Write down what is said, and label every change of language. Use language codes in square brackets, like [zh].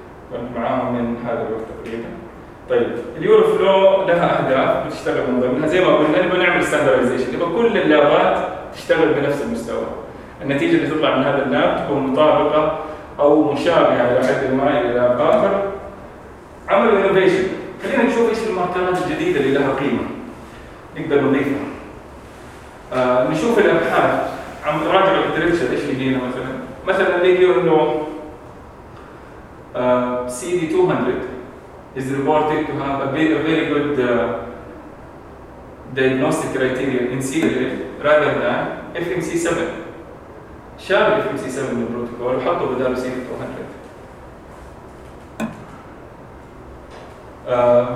[ar] كنت معاهم من هذا الوقت تقريبا. طيب اليورو فلو لها اهداف بتشتغل من ضمنها زي ما قلنا نبغى نعمل ستاندرزيشن، نبغى كل اللابات تشتغل بنفس المستوى، النتيجه اللي تطلع من هذا اللاب تكون مطابقه او مشابهه الى حد ما الى باخر. عمل انوفيشن، خلينا نشوف ايش الماركات الجديده اللي لها قيمه نقدر نضيفها. نشوف الابحاث عم نراجع الليترشر ايش يجينا. مثلا اللي هي انه [en] CD 200 is reported to have a very good diagnostic criteria in CLL rather than FMC7. [ar] شال FMC7 من البروتوكول وحطه بدال CD 200.